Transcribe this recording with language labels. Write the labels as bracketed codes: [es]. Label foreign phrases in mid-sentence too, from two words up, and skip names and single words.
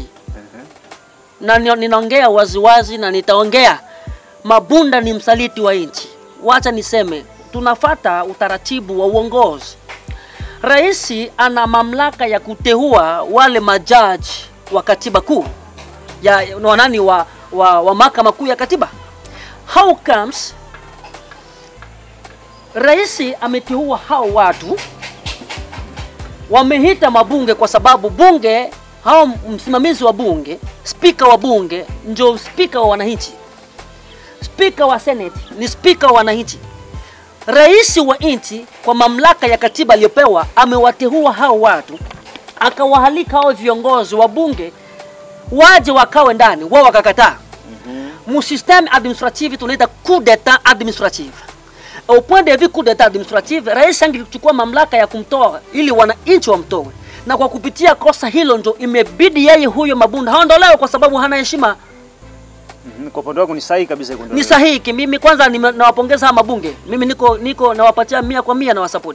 [sw] Na ninaongea waziwazi na nitaongea, Mabunda ni msaliti wa nchi. Wacha niseme tunafata utaratibu wa uongozi. Rais ana mamlaka ya kuteua wale majaji wa katiba kuu wa mahakama kuu ya katiba. [en] How comes [sw] rais ameteua hao watu, wamehita mabunge kwa sababu bunge, hao msimamizi wa bunge, spika wa bunge ndio spika wa wananchi. Spika wa Senate ni spika wa wananchi. Rais wa nchi kwa mamlaka ya katiba aliyopewa amewateua hao watu, akawahalika hao viongozi wa bunge waje wakawe ndani, wao wakakataa. [en] System administrative [fr] tunaita coup d'état administrative. Au point de vue coup d'état administrative, [sw] rais angechukua mamlaka ya kumtoa ili wananchi wamtoe. Na kwa kupitia kosa hilo ndio imebidi yeye huyo Mabunda haondolewe kwa sababu hana heshima. Kwa upande wako ni sahihi kabisa kuondolewa? Ni sahihi. Mimi kwanza nawapongeza mabunge. Mimi niko nawapatia 100% na wasapoti.